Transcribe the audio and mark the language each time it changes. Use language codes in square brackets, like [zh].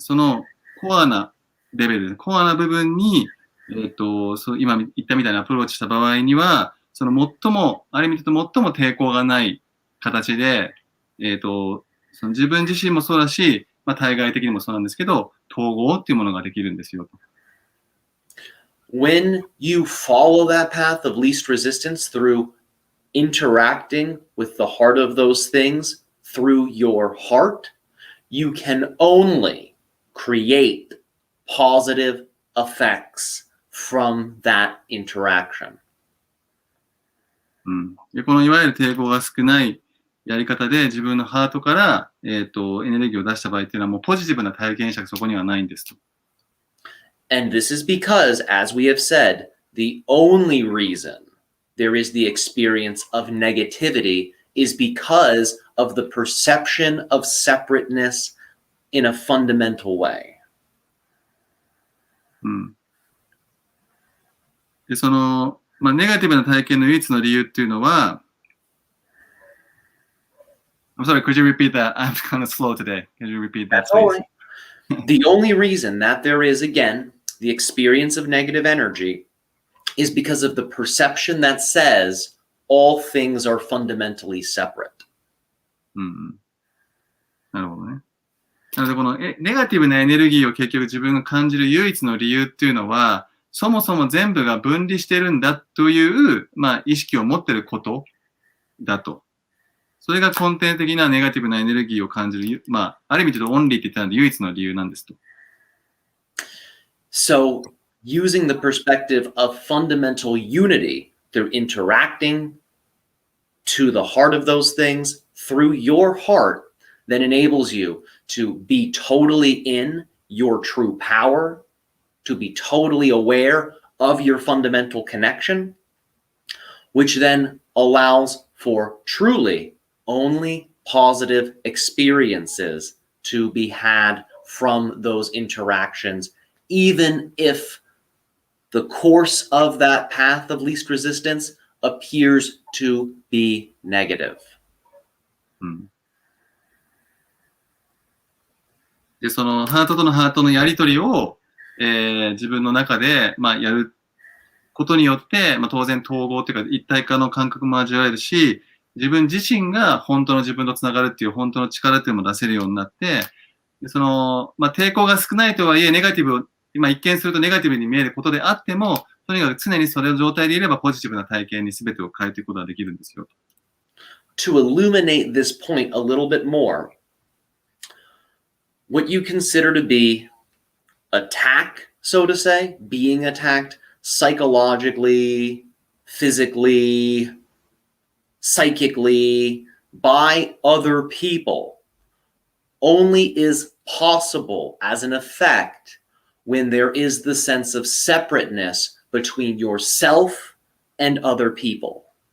[ja] そのコアなレベル、コアな部分に、今言ったみたいなアプローチした場合には、そのある意味で最も抵抗がない形で、その自分自身もそうだし、対外的にもそうなんですけど、統合っていうものができるんですよ。 [en] When you follow that path of least resistance through interacting with the heart of those things through your heart, you can only create positive effects from that interaction. [ja] でこのいわゆる抵抗が少ないやり方で自分のハートから、エネルギーを出した場合っていうのはもうポジティブな体験しかそこにはないんですと。 [en] And this is because, as we have said, the only reason there is the experience of negativity is because of the perception of separateness in a fundamental way. [ja] でそのネガティブな体験の唯一の理由っていうのは、 [en] I'm sorry, could you repeat that? I'm kind of slow today. Could you repeat that, That's all please? right. The only reason that there is, again, the experience of negative energy is because of the perception that says all things are fundamentally separate. [ja] なるほどね。なのでこのネガティブなエネルギーを結局自分が感じる唯一の理由っていうのは、そもそも全部が分離してるんだという、意識を持ってることだと。それが根底的なネガティブなエネルギーを感じる、ある意味でオンリーって言ったので唯一の理由なんですと。 [en] So, using the perspective of fundamental unity through interacting to the heart of those things through your heart then enables you to be totally in your true power, to be totally aware of your fundamental connection, which then allows for truly only positive experiences to be had from those interactions, even if the course of that path of least resistance appears to be negative. [ja] で、そのハートとのハートのやりとりを、自分の中で、やることによって、当然統合というか一体化の感覚も味わえるし、自分自身が本当の自分とつながるっていう本当の力っていうのも出せるようになって、でその、抵抗が少ないとはいえ、ネガティブを、今一見するとネガティブに見えることであっても、とにかく常にそれの状態でいればポジティブな体験に全てを変えていくことができるんですよ。 [en] To illuminate this point a little bit more, what you consider to be attack, so to say, being attacked psychologically, physically, psychically by other people only is possible as an effect when there is the sense of separateness between yourself and other people.